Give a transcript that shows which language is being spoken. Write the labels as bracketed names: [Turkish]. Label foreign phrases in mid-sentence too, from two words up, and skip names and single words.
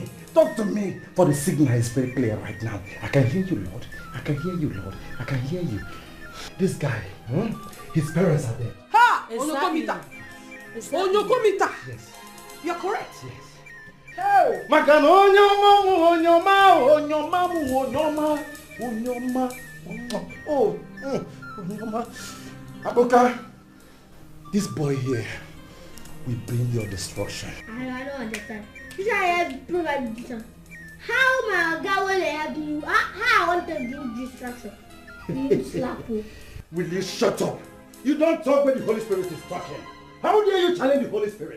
[English] For the signal is very clear right now. I can hear you, Lord. I can hear you. This guy, his parents are dead. Ha! Exactly. Onyokomita. Yes. You're correct. Yes. Hey! Magano onyoma. Oh, onyoma. Abuka, this boy here will bring your destruction. I don't understand. You say I have provide this. How my God will help you? How I want to give destruction? You slap me. Will you shut up? You don't talk when the Holy Spirit is talking. How dare you challenge the Holy Spirit?